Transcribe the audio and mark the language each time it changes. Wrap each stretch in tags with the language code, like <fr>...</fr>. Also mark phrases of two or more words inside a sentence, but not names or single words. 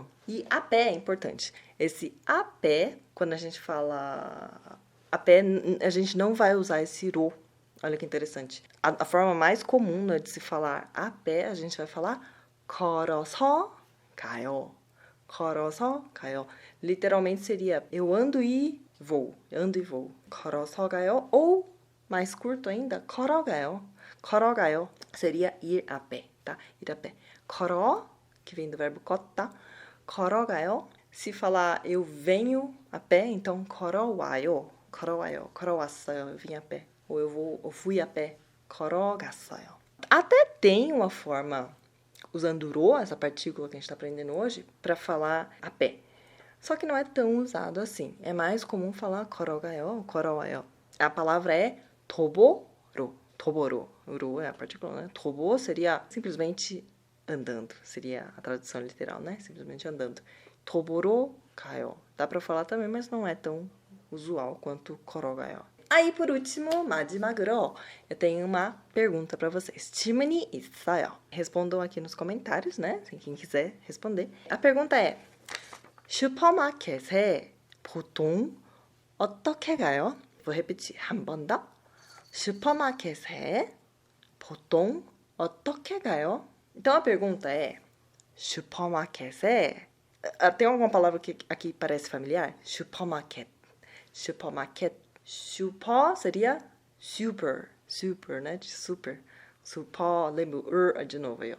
<pt>E a pé é importante. Esse a pé, quando a gente fala a pé, a gente não vai usar esse 로. Olha que interessante. A forma mais comum, né, de se falar a pé, a gente vai falar</pt> <ko>걸어서 가요.</ko> <pt>Literalmente seria eu ando e vou.</pt> <ko>걸어서 가요</ko> <pt>ou mais curto ainda,</pt> <ko>걸어가요.</ko> <pt>걸어가요 seria ir a pé, tá? Ir a pé. 걸어, que vem do verbo</pt> <ko>걷다. 걸어가요.</ko> <pt>Se falar eu venho a pé, então</pt> <ko>걸어와요. 걸어와요. 걸어왔어요.</ko> <pt>Eu vim a pé. Ou eu fui a pé. 걸어갔어요. Até tem uma forma usando ro, essa partícula que a gente está aprendendo hoje, para falar a pé. Só que não é tão usado assim. É mais comum falar</pt> <ko>걸어가요, 걸어와요.</ko> <pt>A palavra é</pt> <ko>도보로. 도보로.</ko> <pt>Ro é a partícula, né? 도보 seria simplesmente andando. Seria a tradução literal, né? Simplesmente andando.</pt> <ko>도보로 가요.</ko> <pt>Dá para falar também, mas não é tão usual quanto 걸어가요. Aí, por último, 마지막으로, eu tenho uma pergunta para vocês.</pt> <ko>질문이 있어요.</ko> <pt>Respondam aqui nos comentários, né? Quem quiser responder. A pergunta é:</pt> <ko>슈퍼마켓에 보통 어떻게 가요?</ko> <pt>Vou repetir</pt> <ko>한 번 더. 슈퍼마켓에 보통 어떻게 가요?</ko> <pt>Então a pergunta é: 슈퍼마켓에 tem alguma palavra que aqui parece familiar?</pt> <ko>슈퍼마켓. 슈퍼마켓.</ko> <pt>Super seria super. Super, né? De super. Super, lembra de novo aí, ó.</pt>